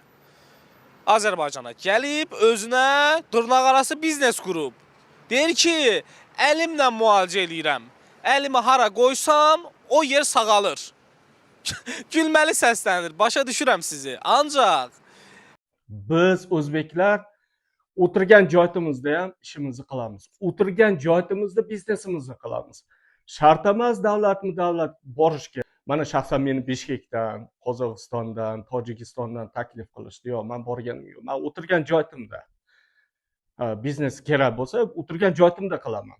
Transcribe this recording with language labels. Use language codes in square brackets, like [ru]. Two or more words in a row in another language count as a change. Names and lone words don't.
[az] Azərbaycana gəlib, özünə dırnaqarası biznes qurub. Deyir ki, əlimlə müalicə edirəm. Əlimi hara qoysam, o yer sağalır. Gülməli səslənir, başa düşürəm sizi. Ancaq [uz] biz o'zbeklar o'tirgan joyimizda ham ishimizni qilamiz. O'tirgan joyimizda biznesimizni qilamiz. Shart emas davlat borishga. Mana shaxsan meni Bishkekdan, Qozog'istondan, Tojikistondan taklif qilishdi. Yo'q, men borganim yo'q. Men o'tirgan joyimda biznes kerak bo'lsa, o'tirgan joyimda qilaman.